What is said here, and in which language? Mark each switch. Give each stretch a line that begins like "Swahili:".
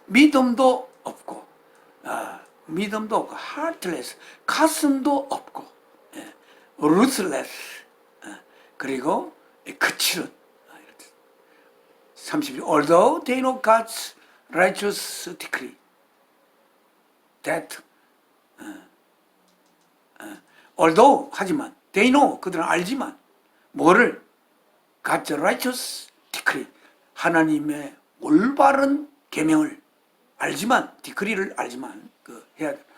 Korean: 믿음도 없고, heartless. 가슴도 없고, ruthless. 그리고 거칠은. 32.
English: Although they know God's righteous decree. that although
Korean: 하지만
English: they know
Korean: 그들은 알지만 뭐를
English: God's righteous decree
Korean: 하나님의 올바른 계명을 알지만 디크리를 알지만 해야